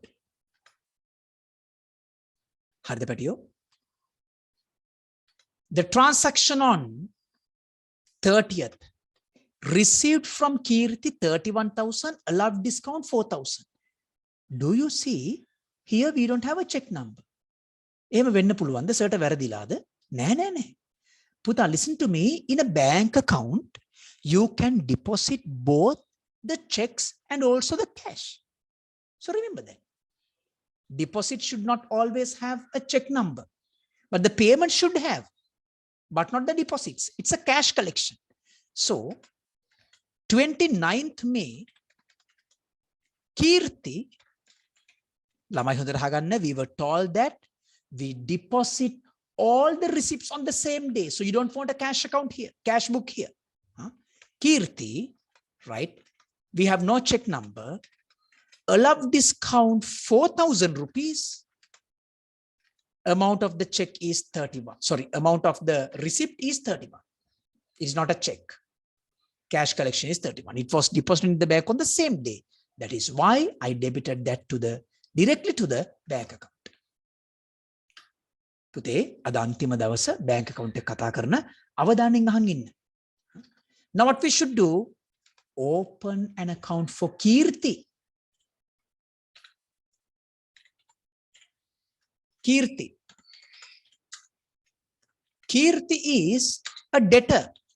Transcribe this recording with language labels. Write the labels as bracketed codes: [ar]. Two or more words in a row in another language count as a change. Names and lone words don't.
[en] Harda Patio. The transaction on 30th received from Kirti 31,000, allowed discount 4,000. Do you see here we don't have a check number. [si] එහෙම වෙන්න පුළුවන්ද? සර්ට වැරදිලාද? නෑ. පුතා, [en] listen to me. In a bank account, you can deposit both the checks and also the cash. So remember that. Deposit should not always have a check number, but the payment should have, but not the deposits. It's a cash collection. So 29th May, Kirti, [si] ළමයි හොඳට අහගන්න, [en] we were told that we deposit all the receipts on the same day. So you don't want a cash account here, cash book here. Kirti, right? We have no check number. Allowed discount 4,000 rupees. Amount of the check is 31. Sorry, amount of the receipt is 31. It's not a check. Cash collection is 31. It was deposited in the bank on the same day. That is why I debited that directly to the bank account. [si] පුතේ, අද අන්තිම දවස [en] bank account [si] එක කතා කරන අවධානයෙන් අහන් ඉන්න. [en] Now what we should do, open an account for Kirti. Kirti is a debtor.